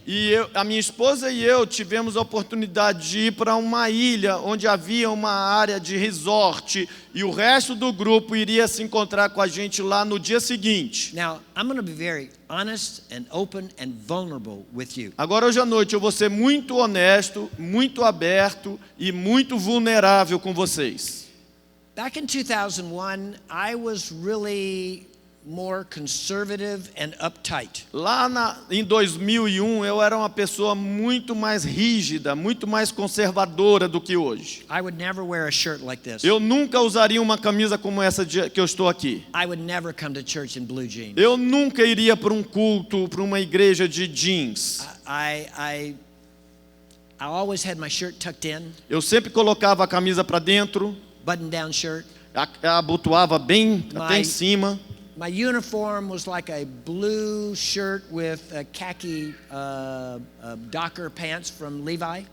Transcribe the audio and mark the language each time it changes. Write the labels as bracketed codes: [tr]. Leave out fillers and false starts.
[pt] E a minha esposa e eu tivemos a oportunidade de ir para uma ilha onde havia uma área de resort e o resto do grupo iria se encontrar com a gente lá no dia seguinte. [en] Now, I'm going to be very honest and open and vulnerable with you. [pt] Agora, hoje à noite, eu vou ser muito honesto, muito aberto e muito vulnerável com vocês. [en] Back in 2001, I was really more conservative and uptight. [pt] Lá em 2001, eu era uma pessoa muito mais rígida, muito mais conservadora do que hoje. [en] I would never wear a shirt like this. [pt] Eu nunca usaria uma camisa como essa que eu estou aqui. [en] I would never come to church in blue jeans. [pt] Eu nunca iria para um culto, para uma igreja de jeans. [en] I always had my shirt tucked in, [pt] Eu sempre colocava a camisa para dentro, [en] button-down shirt. [pt] abotoava bem até em [en] My- [pt] cima. [en] My uniform was like a blue shirt with khaki Docker pants from Levi.